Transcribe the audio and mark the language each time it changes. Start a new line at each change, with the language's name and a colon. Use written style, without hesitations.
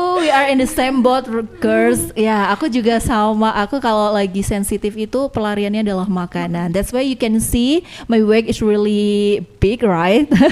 English: We are in the same boat, girls.
Indonesian: Ya, aku juga sama. Aku kalau lagi sensitif itu pelariannya adalah makanan.
English: That's why you can see my weight is really big, right?